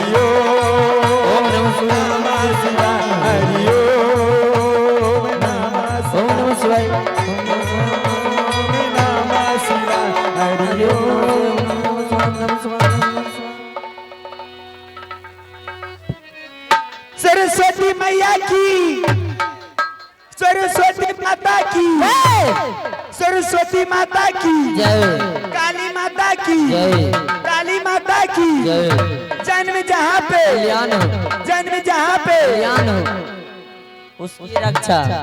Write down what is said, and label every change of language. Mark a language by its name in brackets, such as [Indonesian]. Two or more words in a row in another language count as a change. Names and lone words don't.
[Sanskrit] ओम नमः शिवाय हरि ओम नमः ओम नमः शिवाय नमः शिवाय हरि हरि ओम ओम नमः शिवाय [Hindi] सरस्वती मैया की सरस्वती माता की सरस्वती माता की जय काली माता की जय काली माता की जय जन्म जहाँ पे कल्याण हो जन्म जहाँ पे कल्याण हो उसकी रक्षा